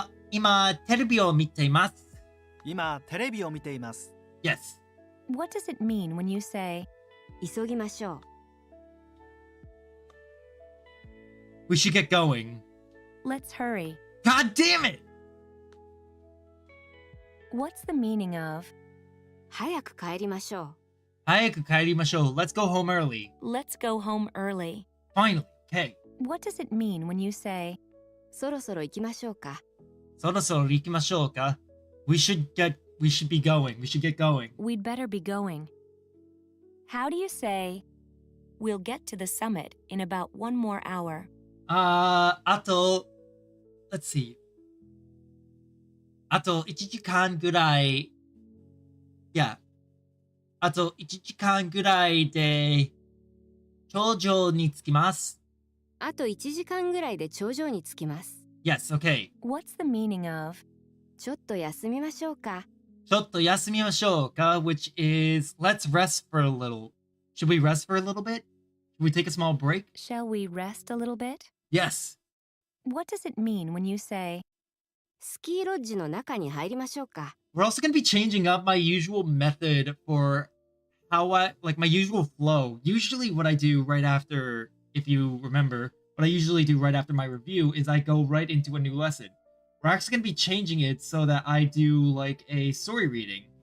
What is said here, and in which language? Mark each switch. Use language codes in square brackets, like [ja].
[ja] 今テレビを見ています。今テレビを見ています。 [en] Yes. What does it mean when you say, 急ぎましょう? We should get going. Let's hurry. God damn it! What's the meaning of, [ja] 早く帰りましょう。早く帰りましょう. [en] Let's go home early. let's go home early? Finally. Okay. What does it mean when you say, [ja] そろそろ行きましょうか。そろそろ行きましょうか? [en] We should be going. We should get going. we'd better be going? How do you say, we'll get to the summit in about 1 more hour? [ja] あと [en] let's see. [ja] あと1時間ぐらい [en] Yeah. [ja] あと1時間ぐらいで頂上に着きます。あと1時間ぐらいで頂上に着きます。 [en] Yes, okay. What's the meaning of, [ja] ちょっと休みましょうか。ちょっと休みましょうか [en] which is let's rest for a little. Should we rest for a little bit? Should we take a small break? shall we rest a little bit? Yes. What does it mean when you say, [ja] スキーロッジの中に入りましょうか。 [en] We're also going to be changing up my usual method for how my usual flow. Usually what I do right after, if you remember, what I usually do right after my review is I go right into a new lesson. We're actually going to be changing it so that I do like a story reading.